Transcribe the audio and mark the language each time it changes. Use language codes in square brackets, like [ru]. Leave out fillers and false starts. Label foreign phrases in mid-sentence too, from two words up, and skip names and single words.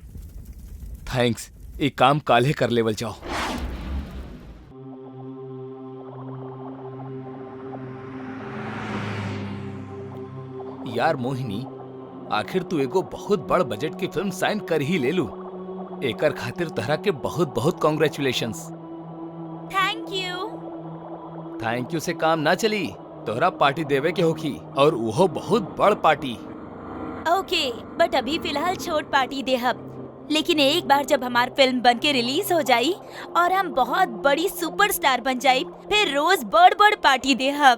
[bho] थैंक्स, एक काम काल्हे कर लेवल जाओ। यार मोहिनी, आखिर तू एगो बहुत बड़ बजट की फिल्म साइन कर ही ले लू, एकर खातिर तहरा के बहुत बहुत कॉन्ग्रेचुलेशंस। [en] thank you. thank you [bho] से काम ना चली, तोहरा पार्टी देवे के होखी, और वो बहुत बड़ पार्टी। [en] okay, but [bho] अभी फिलहाल छोट पार्टी देहब, लेकिन एक बार जब हमार फिल्म बन के रिलीज हो जाई और हम बहुत बड़ी सुपरस्टार बन जाई, फिर रोज बड़ बड़ पार्टी देहब।